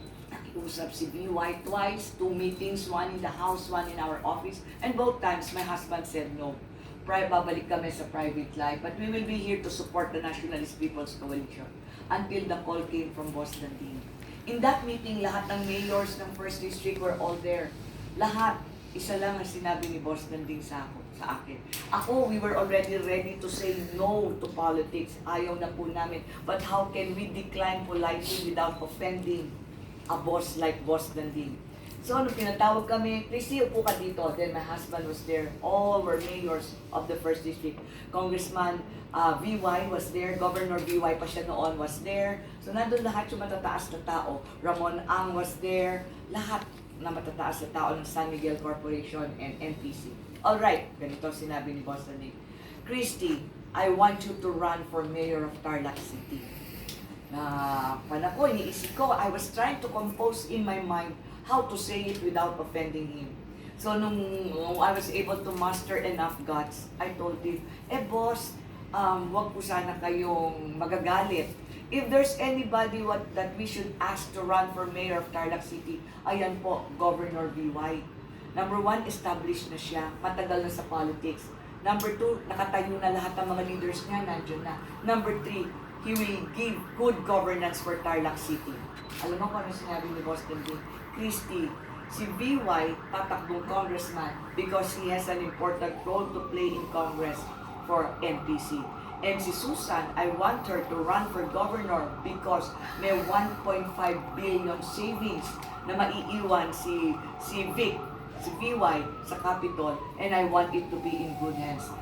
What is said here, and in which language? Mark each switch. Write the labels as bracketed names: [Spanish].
[Filipino] Nakiusap si [English] VY twice, 2 meetings, 1 in the house, 1 in our office, and both times my husband said no. [Filipino] Babalik kami sa [English] private life, but we will be here to support the Nationalist People's Coalition until the call came from Boss Danding. In that meeting, [Filipino] lahat ng [English] mayors ng First District were all there. [Filipino] Lahat. Isa lang ang sinabi ni Boss Danding sa akin. [English] Ako, we were already ready to say no to politics. [Filipino] Ayaw na po namin. [English] But how can we decline politely without offending a boss like Boss Danding? So, [Filipino] nung pinatawag kami, [English] please [Filipino] upo ka dito. [English] Then my husband was there. All were mayors of the First District. Congressman VY was there. Governor VY [Filipino] pa siya noon [English] was there. [Filipino] So, nandun lahat yung matataas na tao. Ramon Ang [English] was there. [Filipino] Lahat na matataas na tao ng San Miguel Corporation and NPC. Alright, ganito sinabi ni Boss Danding. [English] Christy, I want you to run for mayor of Tarlac City. [Filipino] Na panako, iniisip ko, [English] I was trying to compose in my mind how to say it without offending him. So nung I was able to muster enough guts, I told him, boss, [Filipino] wag po sana kayong magagalit. [English] If there's anybody that we should ask to run for mayor of Tarlac City, [Filipino] ayan po, [English] Governor VY. [Filipino] Number 1, established na siya, matagal na sa politics. Number 2, nakatayo na lahat ng mga leaders niya, nandiyan na. [English] Number 3, he will give good governance for Tarlac City. [Filipino] Alam mo kung ano sinabi ni Boss Danding? [English] Christy, [Filipino] si VY tatakbong congressman [English] because he has an important role to play in Congress. for NPC. And si Susan, I want her to run for governor because may 1.5 billion savings [Filipino] na maiiwan si Vic, si VY sa [English] Capitol, and I want it to be in good hands.